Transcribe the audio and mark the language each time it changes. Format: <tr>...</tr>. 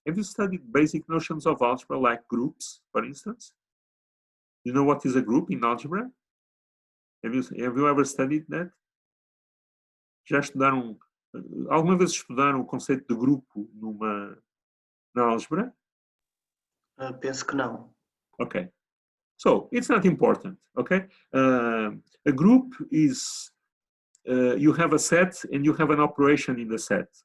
<en>Have you studied basic notions of algebra, like groups, for instance? You know what is a group in algebra? Have you ever studied that?</en> <pt>Já estudaram, alguma vez estudaram o conceito de grupo na álgebra? Penso que não.</pt> <en>Okay, so it's not important. Okay, a group is you have a set and you have an operation in the set.</en>